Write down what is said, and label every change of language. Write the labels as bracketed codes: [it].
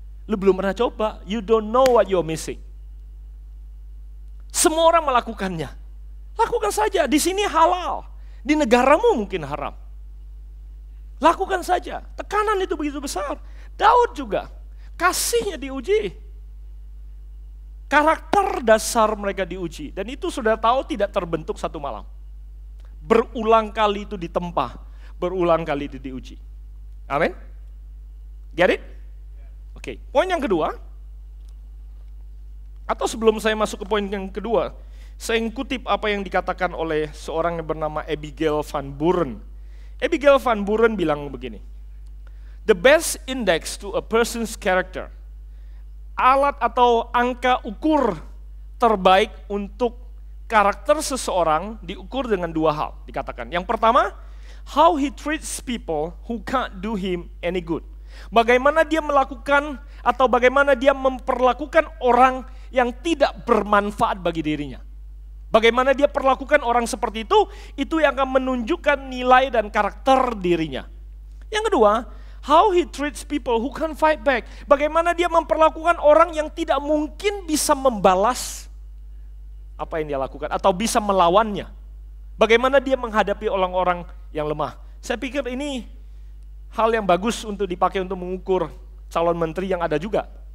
[id] Lu belum pernah coba, [en] you don't know what you're missing. [id] Semua orang melakukannya. Lakukan saja, di sini halal. Di negaramu mungkin haram. Lakukan saja, tekanan itu begitu besar. Daud juga, kasihnya diuji. Karakter dasar mereka diuji. Dan itu sudah tahu tidak terbentuk satu malam. Berulang kali itu ditempa. Berulang kali itu diuji. Amin? [en] Get it? [id] Oke, poin yang kedua. Atau sebelum saya masuk ke poin yang kedua, saya kutip apa yang dikatakan oleh seorang yang bernama Abigail Van Buren. Abigail Van Buren bilang begini, [en] the best index to a person's character, [id] alat atau angka ukur terbaik untuk karakter seseorang diukur dengan dua hal, dikatakan. Yang pertama, [en] how he treats people who can't do him any good. [id] Bagaimana dia melakukan atau bagaimana dia memperlakukan orang yang tidak bermanfaat bagi dirinya. Bagaimana dia perlakukan orang seperti itu yang akan menunjukkan nilai dan karakter dirinya. Yang kedua, [en] how he treats people who can't fight back. [id] Bagaimana dia memperlakukan orang yang tidak mungkin bisa membalas apa yang dia lakukan atau bisa melawannya. Bagaimana dia menghadapi orang-orang yang lemah. Saya pikir ini hal yang bagus untuk dipakai untuk mengukur calon menteri yang ada juga.